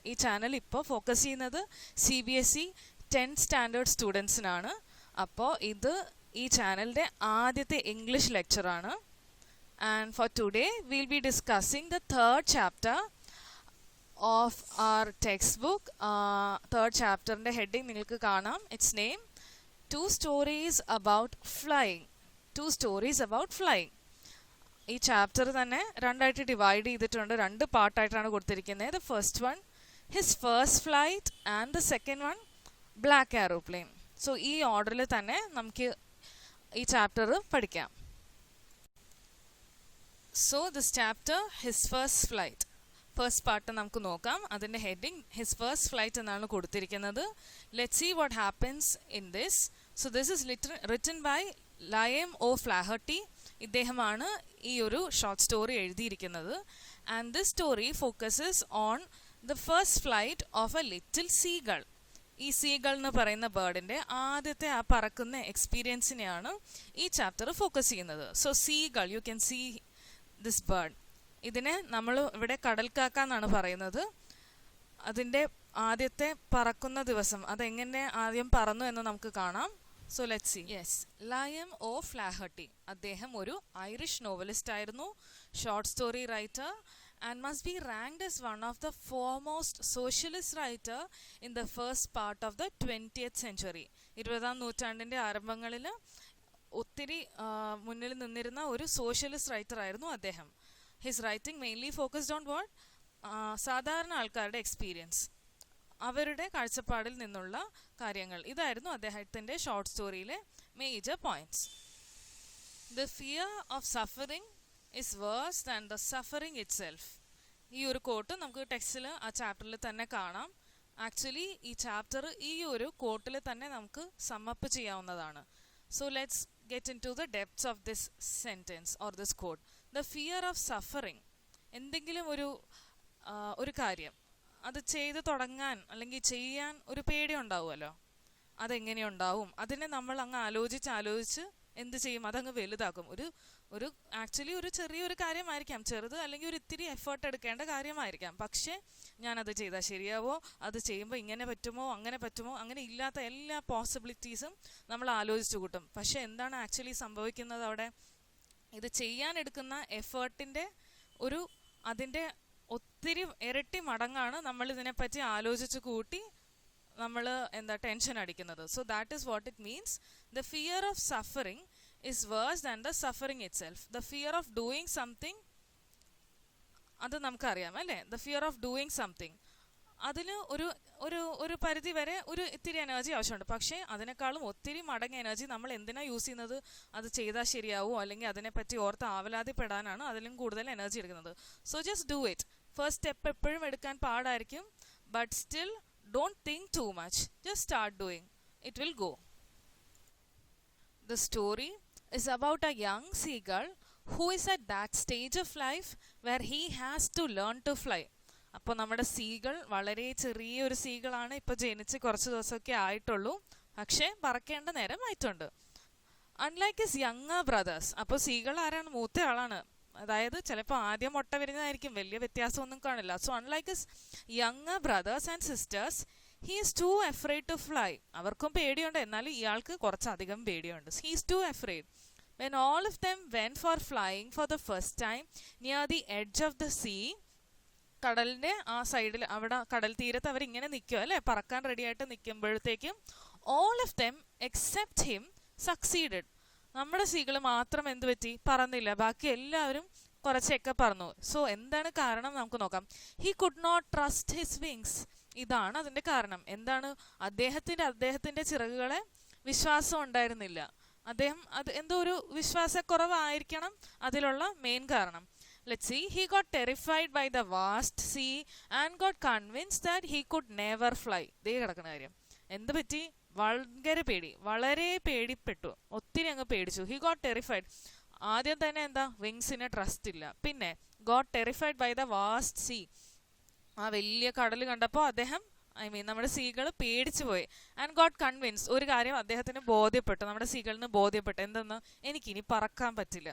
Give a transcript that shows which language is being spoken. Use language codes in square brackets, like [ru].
[ml] ഈ ചാനൽ ഇപ്പോൾ ഫോക്കസ് ചെയ്യുന്നത് CBSE 10th സ്റ്റാൻഡേർഡ് സ്റ്റുഡൻസിനാണ്. അപ്പോൾ ഇത് ഈ ചാനലിൻ്റെ ആദ്യത്തെ English ലെക്ചറാണ്. [en] And for today will be discussing the third chapter of our textbook. [ml] Third ചാപ്റ്ററിൻ്റെ ഹെഡിങ് നിങ്ങൾക്ക് കാണാം. [en] Its name 2 stories about flying. 2 stories about flying. [ml] ഈ ചാപ്റ്റർ തന്നെ രണ്ടായിട്ട് ഡിവൈഡ് ചെയ്തിട്ടുണ്ട്. 2 പാർട്ടായിട്ടാണ് കൊടുത്തിരിക്കുന്നത്. [en] The first one his first flight and the second one black aeroplane. [ml] So ഈ ഓർഡറിൽ തന്നെ നമുക്ക് ഈ ചാപ്റ്റർ പഠിക്കാം. [en] so this chapter his first flight, first part [ml] നമുക്ക് നോക്കാം. അതിൻ്റെ ഹെഡിങ് ഹിസ് ഫസ്റ്റ് ഫ്ലൈറ്റ് എന്നാണ് കൊടുത്തിരിക്കുന്നത്. [en] Let's see what happens in this. So this is written by Liam O Flaherty. [ml] ഇദ്ദേഹമാണ് ഈ ഒരു ഷോർട്ട് സ്റ്റോറി എഴുതിയിരിക്കുന്നത്. [en] And this story focuses on the first flight of a little seagull. [ml] ഈ സീകൾ എന്ന് പറയുന്ന ബേർഡിൻ്റെ ആദ്യത്തെ ആ പറക്കുന്ന എക്സ്പീരിയൻസിനെയാണ് ഈ ചാപ്റ്റർ ഫോക്കസ് ചെയ്യുന്നത്. [en] So seagull, you can see this bird. [ml] ഇതിനെ നമ്മൾ ഇവിടെ കടൽക്കാക്ക എന്നാണ് പറയുന്നത്. അതിൻ്റെ ആദ്യത്തെ പറക്കുന്ന ദിവസം അതെങ്ങനെ ആദ്യം പറന്നു എന്ന് നമുക്ക് കാണാം. [en] So let's see. Yes, Liam O'Flaherty. [ml] അദ്ദേഹം ഒരു ഐറിഷ് നോവലിസ്റ്റ് ആയിരുന്നു, [en] Short story writer, and must be ranked as one of the foremost socialist writer in the first part of the 20th century. [ml] 20ാം നൂറ്റാണ്ടിൻ്റെ ആരംഭങ്ങളിൽ ഒത്തിരി മുന്നിൽ നിന്നിരുന്ന ഒരു സോഷ്യലിസ്റ്റ് റൈറ്റർ ആയിരുന്നു അദ്ദേഹം. [en] his writing mainly focused on what, [ml] സാധാരണ ആൾക്കാരുടെ എക്സ്പീരിയൻസ്, അവരുടെ കാഴ്ചപ്പാടിൽ നിന്നുള്ള കാര്യങ്ങൾ. ഇതായിരുന്നു അദ്ദേഹത്തിൻ്റെ short സ്റ്റോറിയിലെ major points. [en] The fear of suffering is worse than the suffering itself. [ml] ഈ ഒരു കോട്ട് നമുക്ക് ടെക്സ്റ്റിൽ ആ ചാപ്റ്ററിൽ തന്നെ കാണാം. ആക്ച്വലി ഈ ചാപ്റ്റർ ഈ ഒരു കോട്ടിൽ തന്നെ നമുക്ക് സമ്മപ്പ് ചെയ്യാവുന്നതാണ്. [en] So let's get into the depths of this sentence or this quote. The fear of suffering, [ml] എന്തെങ്കിലും ഒരു കാര്യം അത് ചെയ്ത് തുടങ്ങാൻ അല്ലെങ്കിൽ ചെയ്യാൻ ഒരു പേടി ഉണ്ടാവുമല്ലോ, അതെങ്ങനെയുണ്ടാവും, അതിനെ നമ്മൾ അങ്ങ് ആലോചിച്ച് എന്ത് ചെയ്യും, അതങ്ങ് വലുതാക്കും. ഒരു ആക്ച്വലി ഒരു ചെറിയൊരു കാര്യമായിരിക്കാം, ചെറുത് അല്ലെങ്കിൽ ഒരു ഇത്തിരി എഫേർട്ട് എടുക്കേണ്ട കാര്യമായിരിക്കാം. പക്ഷേ ഞാനത് ചെയ്താൽ ശരിയാവോ, അത് ചെയ്യുമ്പോൾ ഇങ്ങനെ പറ്റുമോ അങ്ങനെ പറ്റുമോ, അങ്ങനെ ഇല്ലാത്ത എല്ലാ പോസിബിലിറ്റീസും നമ്മൾ ആലോചിച്ചു കൂട്ടും. പക്ഷേ എന്താണ് ആക്ച്വലി സംഭവിക്കുന്നത് അവിടെ? ഇത് ചെയ്യാനെടുക്കുന്ന എഫേർട്ടിൻ്റെ അതിൻ്റെ ഒത്തിരി ഇരട്ടി മടങ്ങാണ് നമ്മൾ ഇതിനെപ്പറ്റി ആലോചിച്ച് കൂട്ടി നമ്മൾ ടെൻഷൻ അടിക്കുന്നത്. [en] So that is what it means. The fear of suffering is worse than the suffering itself. The fear of doing something, [ml] അത് നമുക്കറിയാം അല്ലേ. [en] the fear of doing something, [ml] അതിന് ഒരു പരിധി വരെ ഒരു ഇത്തിരി എനർജി ആവശ്യമുണ്ട്. പക്ഷേ അതിനേക്കാളും ഒത്തിരി മടങ്ങ് എനർജി നമ്മൾ എന്തിനാണ് യൂസ് ചെയ്യുന്നത്? അത് ചെയ്താൽ ശരിയാവോ അല്ലെങ്കിൽ അതിനെപ്പറ്റി ഓർത്ത് ആവലാതിപ്പെടാനാണ് അതിലും കൂടുതൽ എനർജി എടുക്കുന്നത്. [en] So just do it. [ml] First step എപ്പോഴും എടുക്കാൻ പാടായിരിക്കും, [en] But still don't think too much, just start doing, it will go. The story is about a young seagull who is at that stage of life where he has to learn to fly. [ml] അപ്പോൾ നമ്മുടെ സീകൾ വളരെ ചെറിയൊരു സീകളാണ്. ഇപ്പോൾ ജനിച്ച് കുറച്ച് ദിവസമൊക്കെ ആയിട്ടുള്ളൂ, പക്ഷേ പറക്കേണ്ട നേരം ആയിട്ടുണ്ട്. [en] Unlike his younger brothers. [ml] അപ്പോൾ സീകൾ ആരാണ്? മൂത്ത ആളാണ്. അതായത് ചിലപ്പോൾ ആദ്യം മുട്ട വരുന്നതായിരിക്കും, വലിയ വ്യത്യാസമൊന്നും കാണില്ല. [en] So unlike his younger brothers and sisters, he is too afraid to fly. [ml] അവർക്കും പേടിയുണ്ട്, എന്നാലും ഇയാൾക്ക് കുറച്ചധികം പേടിയുണ്ട്. [en] he is too afraid. When all of them went for flying for the first time near the edge of the sea, [ml] കടലിൻ്റെ ആ സൈഡിൽ, അവിടെ കടൽ തീരത്ത് അവരിങ്ങനെ നിൽക്കുക അല്ലേ, പറക്കാൻ റെഡിയായിട്ട് നിൽക്കുമ്പോഴത്തേക്കും [en] all of them except him succeeded. [ml] നമ്മുടെ സീകൾ മാത്രം എന്ത് പറ്റി? പറന്നില്ല. ബാക്കി എല്ലാവരും കുറച്ചൊക്കെ പറന്നു. സോ എന്താണ് കാരണം നമുക്ക് നോക്കാം. [en] he could not trust his wings. [ml] ഇതാണ് അതിൻ്റെ കാരണം. എന്താണ്? അദ്ദേഹത്തിൻ്റെ ചിറകുകളെ വിശ്വാസം ഉണ്ടായിരുന്നില്ല. അത് എന്തോ ഒരു വിശ്വാസക്കുറവായിരിക്കണം അതിലുള്ള മെയിൻ കാരണം. [en] Let's see. he got terrified by the vast sea and got convinced that he could never fly. [ml] ദേ കിടക്കുന്ന കാര്യം. എന്ത് പറ്റി? ഭയങ്കര പേടി, വളരെ പേടിപ്പെട്ടു, ഒത്തിരി അങ്ങ് പേടിച്ചു. [en] he got terrified. [ml] ആദ്യം തന്നെ എന്താ? വിങ്സിന് ട്രസ്റ്റ് ഇല്ല. പിന്നെ [en] got terrified by the vast sea, [ml] ആ വലിയ കടൽ കണ്ടപ്പോൾ അദ്ദേഹം ഐ മീൻ നമ്മുടെ സീകൾ പേടിച്ചു പോയി. [en] and got convince, [ml] ഒരു കാര്യം അദ്ദേഹത്തിന് ബോധ്യപ്പെട്ടു, നമ്മുടെ സീകളിന് ബോധ്യപ്പെട്ടു എന്തെന്ന്, എനിക്കിനി പറക്കാൻ പറ്റില്ല.